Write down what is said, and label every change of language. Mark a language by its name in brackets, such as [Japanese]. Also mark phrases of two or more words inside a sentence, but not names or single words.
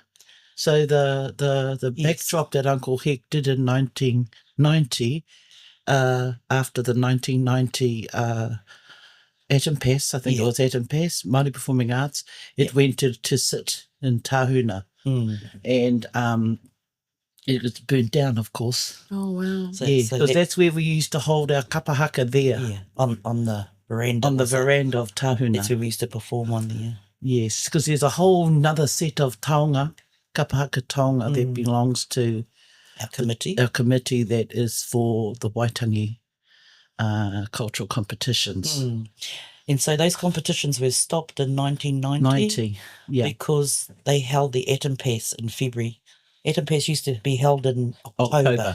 [English] So the backdrop that Uncle Heck did in 1990, after the 1990... Atom Pass, I think it was Atom Pass, Māori Performing Arts, it went to sit in Tahuna. And it was burnt down, of course. Oh, wow. So because that's where we used to hold our [Māori] kapa haka [English] there. Yeah, on the veranda. On the veranda of Tahuna. That's where we used to perform on there. Yes, because there's a whole nother set of taonga, [Māori] kapa haka taonga, [English] that belongs to our committee. Our committee that is for the Waitangi cultural competitions. And so those competitions were stopped in 1990 because they held the Atom Pass in February. Atom Pass used to be held in October.